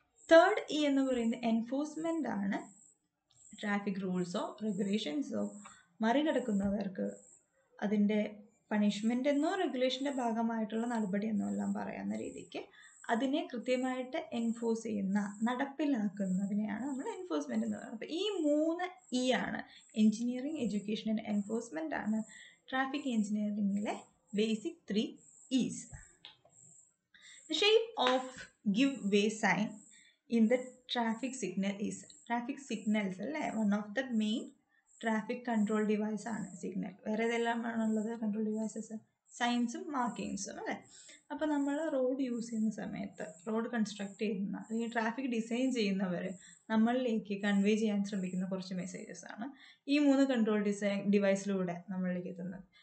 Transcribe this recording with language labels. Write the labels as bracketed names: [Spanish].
[Malayalam] Third E എന്ന് പറയുന്നത് enforcement ആണ്. ട്രാഫിക് റൂൾസോ റെഗുലേഷൻസോ മറികടക്കുന്നവർക്ക് അതിൻ്റെ പണിഷ്മെൻ്റ് എന്നോ റെഗുലേഷൻ്റെ ഭാഗമായിട്ടുള്ള നടപടി എന്നോ എല്ലാം പറയാവുന്ന രീതിക്ക് അതിനെ കൃത്യമായിട്ട് എൻഫോഴ്സ് ചെയ്യുന്ന, നടപ്പിലാക്കുന്നതിനെയാണ് നമ്മൾ എൻഫോഴ്സ്മെൻ്റ് എന്ന് പറയുന്നത്. അപ്പോൾ ഈ 3 ഇ ആണ്. എൻജിനീയറിംഗ്, എഡ്യൂക്കേഷൻ ആൻഡ് എൻഫോഴ്സ്മെൻ്റ് ആണ് traffic എൻജിനീയറിംഗിലെ basic 3 is. [English] The shape of give way sign in the traffic signal is, traffic signals അല്ലേ, one of the main [Malayalam] traffic control device ആണ് സിഗ്നൽ. വേറെ ഏതെല്ലാമാണുള്ളത് കൺട്രോൾ ഡിവൈസസ്? സൈൻസും മാർക്കിങ്സും അല്ലേ. അപ്പോൾ നമ്മൾ road use ചെയ്യുന്ന സമയത്ത്, road construct ചെയ്യുന്ന അല്ലെങ്കിൽ ട്രാഫിക് ഡിസൈൻ ചെയ്യുന്നവർ നമ്മളിലേക്ക് കൺവേ ചെയ്യാൻ ശ്രമിക്കുന്ന കുറച്ച് മെസ്സേജസ് ആണ് ഈ 3 കൺട്രോൾ ഡിവൈസിലൂടെ നമ്മളിലേക്ക് എത്തുന്നത്.